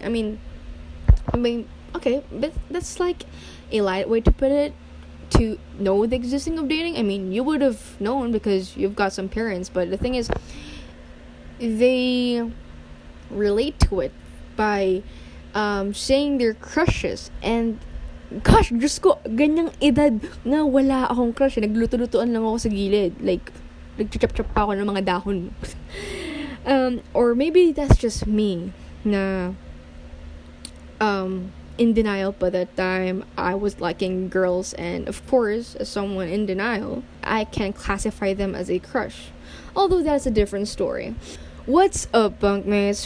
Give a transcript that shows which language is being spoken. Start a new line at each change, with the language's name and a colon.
English: I mean, okay, but that's like a light way to put it. To know the existing of dating, I mean, you would have known because you've got some parents, but the thing is, they relate to it by saying their crushes. And gosh,
Filipino: Diyos ko, ganyang edad na wala akong crush. Nagluto-lutoan lang ako sa gilid, like nagchuchap-chap pa ako ng mga dahon.
English: Or maybe that's just me na in denial. By that time, I was liking girls, and of course, as someone in denial, I can classify them as a crush. Although that's a different story. What's up, bunkmates?